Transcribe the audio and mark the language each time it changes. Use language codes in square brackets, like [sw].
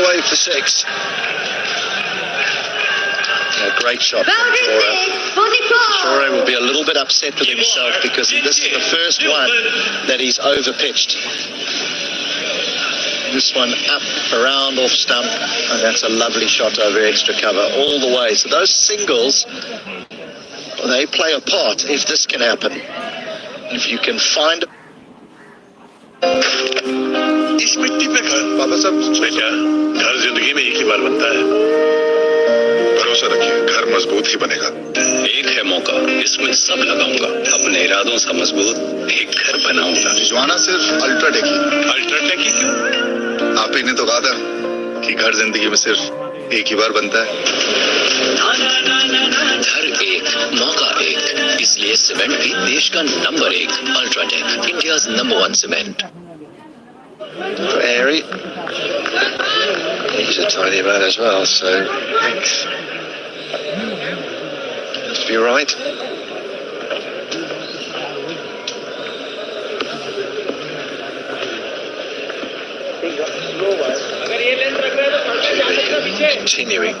[en] For 6. A great shot from Chore will be a little bit upset with himself because this is the first one that he's overpitched. This one up, around, off stump, and that's a lovely shot over extra cover all the way. So those singles, they play a part if this can happen. If you can find [hi] इस मिट्टी पे घर बाबा साहब बेटा घर जिंदगी में एक ही बार बनता है भरोसा रखिए घर मजबूत ही बनेगा एक है मौका इसमें सब लगाऊंगा अपने इरादों से मजबूत एक घर बनाऊंगा रिजवाना सिर्फ अल्ट्राटेक ही आप ही ने तो कहा था कि घर जिंदगी में सिर्फ एक ही बार बनता है घर एक मौका एक इसलिए सीमेंट भी देश का number 1 UltraTech [en] India's number 1 cement for Airy. He's a tiny man as well, so must be right. Continuing.